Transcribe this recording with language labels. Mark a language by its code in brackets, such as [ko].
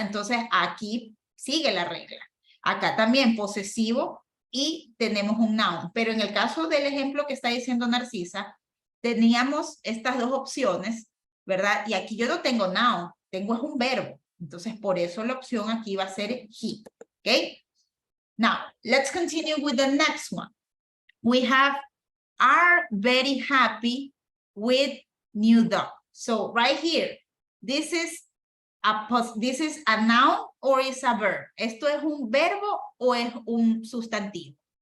[es] Entonces aquí sigue la regla. Acá también posesivo y tenemos un noun. Pero en el caso del ejemplo que está diciendo Narcisa, teníamos estas dos opciones, ¿verdad? Y aquí yo no tengo noun, tengo es un verbo. Entonces por eso la opción aquí va a ser he, ¿ok? [en] Now, let's continue with the next one. We have are very happy with new dog. So right here, this is a noun or is a verb. [es] ¿Esto es un verbo o es un sustantivo?